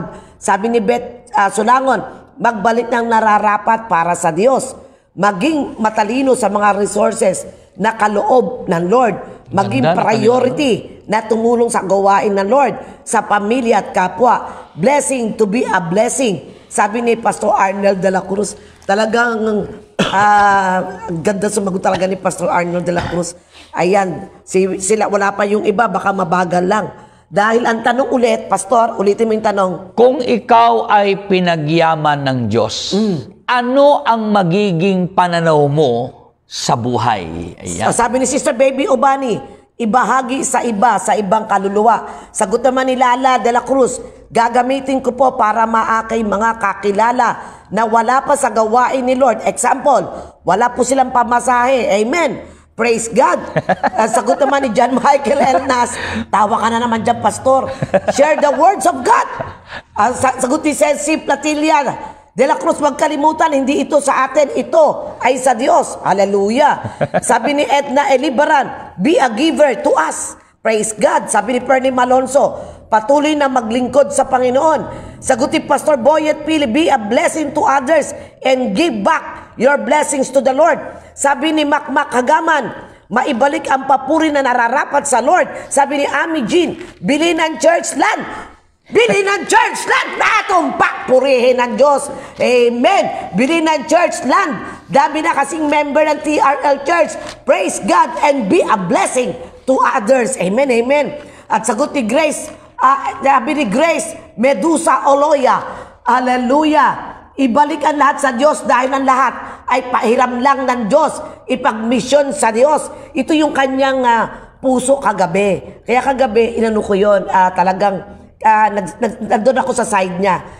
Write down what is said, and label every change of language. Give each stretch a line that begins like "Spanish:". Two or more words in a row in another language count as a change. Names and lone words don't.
Filipino: Sabi ni Beth Sulangon, magbalik ng nararapat para sa Diyos. Maging matalino sa mga resources na kaloob ng Lord. Maging priority na tumulong sa gawain ng Lord, sa pamilya at kapwa.
English: Blessing to be a blessing.
Filipino: Sabi ni
English: Pastor Arnold de la Cruz,
Filipino: talagang ganda sumagot talaga ni Pastor Arnold de la Cruz. Ayan, sila, wala pa yung iba, baka mabagal lang. Dahil ang tanong ulit, Pastor, ulitin mo yung tanong. Kung ikaw ay pinagyaman ng Diyos, ano ang magiging pananaw mo sa buhay? Ayan. Sabi ni Sister Baby Obani, ibahagi sa iba, sa ibang kaluluwa. Sagot naman ni Lala de la Cruz, gagamitin ko po para maakay mga kakilala na wala pa sa gawain ni Lord. Example, wala po silang pamasahe.
English: Amen. Praise God.
Filipino: Sagot naman ni John Michael Elnas, tawa ka na naman dyan, Pastor.
English: Share the words of God.
Filipino: Sagot ni Ceci Platilla de la Cruz, wag kalimutan, hindi ito sa atin, ito ay sa Diyos. Hallelujah. Sabi ni Edna Elibaran,
English: be a giver to us. Praise God.
Filipino: Sabi ni Perny Malonzo, patuloy na maglingkod sa Panginoon. Sagot ni Pastor Boyet Pili,
English: be a blessing to others and give back your blessings to the Lord.
Filipino: Sabi ni Makmak Hagaman, maibalik ang papuri na nararapat sa Lord. Sabi ni Ami Jean, bili ng
English: church land.
Filipino: Bili ng
English: church land.
Filipino: Natumpak, purihin ng Diyos. Amen. Bili ng
English: church land.
Filipino: Dami na kasing member ng TRL Church.
English: Praise God and be a blessing to others. Amen, amen.
Filipino: At sagot ni Grace, sabi ni Grace Medusa Oloya, hallelujah. Ibalik ang lahat sa Diyos dahil ang lahat ay pahiram lang ng Diyos. Ipagmisyon sa Diyos. Ito yung kanyang puso kagabi. Kaya kagabi, inano ko yun, talagang nandun ako sa side niya.